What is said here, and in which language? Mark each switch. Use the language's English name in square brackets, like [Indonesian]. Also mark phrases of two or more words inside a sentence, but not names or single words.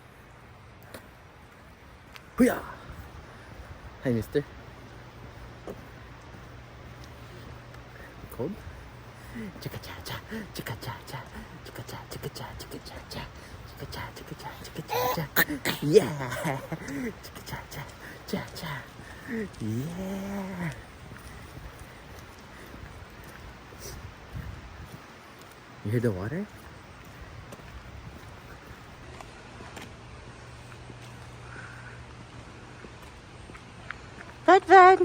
[English] Hoo-yah! Hi, mister. Cold? Chicka-cha-cha, chicka-cha-cha, chicka-cha, chicka-cha, chicka-cha-cha, chicka-cha, chicka-cha, chicka-cha-cha. Yeah! Chicka-cha-cha, cha-cha. Yeah! You hear the water? Bud.